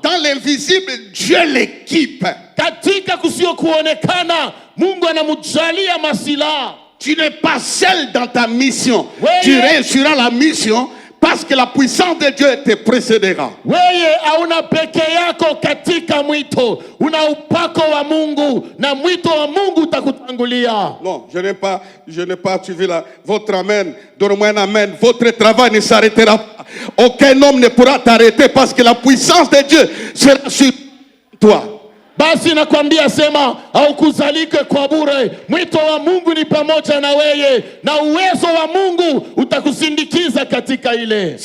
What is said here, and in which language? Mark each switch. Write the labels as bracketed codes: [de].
[fr] Dans l'invisible, Dieu l'équipe. [sw] Katika kusio kuonekana, Mungu anamujalia masila. [fr] Tu n'es pas seul dans ta mission. Tu réussiras la mission parce que la puissance de Dieu te précédera. [sw] Weye hauna peke yako katika mwito. Una upako wa Mungu na mwito wa Mungu utakutangulia. [fr] Non, je n'ai pas suivi votre amen. Donne-moi un amen. Votre travail ne s'arrêtera pas. Aucun homme ne pourra t'arrêter parce que la puissance de Dieu sera sur toi. [sw] Basi nakwambia sema haukuzalike kwa bure. Mwito wa Mungu ni pamoja na weye, na uwezo wa Mungu utakusindikiza katika ile.